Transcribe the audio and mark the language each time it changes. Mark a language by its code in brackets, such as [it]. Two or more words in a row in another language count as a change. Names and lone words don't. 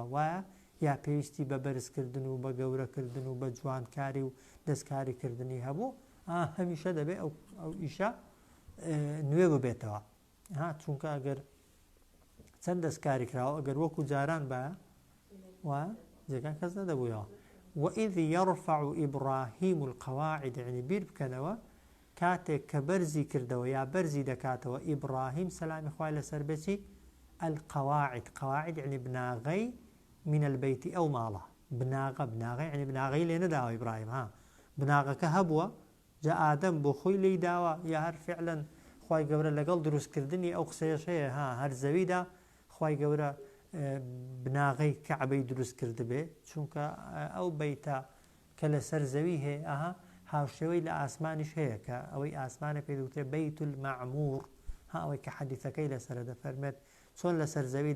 [ckb] وایە یا پێویستی بە بەرزکردن و بە گەورەکردن و بە جوانکاری و دەستکاریکردنی هەبوو هەمیشە دەبێ ئەو ئیشە نوێ ببێتەوە چونکە ئەگەر چەند دەستکاری کراوە ئەگەر وەکو جاران بە وایە جێگان کەس نەدەبوویەوە [ar] وإذ يرفع إبراهيم القواعد [ckb] يعني بیر بکەنەوە کاتێک کە بەرزی کردەوە یا بەرزی دەکاتەوە ئیبراهیم سەلامی خوای لەسەر بێتی القواعد يعني بناغي [ar] من البيت [ckb] أو ماڵە بناغي يعني بناغي لێ نەداوە ئیبراهیم بناغەکە هەبووە جا ئادەم بۆ خۆی لی داوە یا هەر فعلا خوای گەورە لەگەڵ دروستکردنی ئەو قسەیەش هەیە هەر زەویدا خوای گەورە بناغەی کەعبەی دروست کرد بێ چونکە ئەو بەیتە کە لەسەر زەوی هەیە هاوشێوەی لە ئاسمانیش هەیە کە ئەوەی ئاسمانە پێ دەوترێ بەیت المەعموور ئەوەی کە حەدیثەکەی لەسەرە دەفەرمێت چۆن لەسەر زەویدا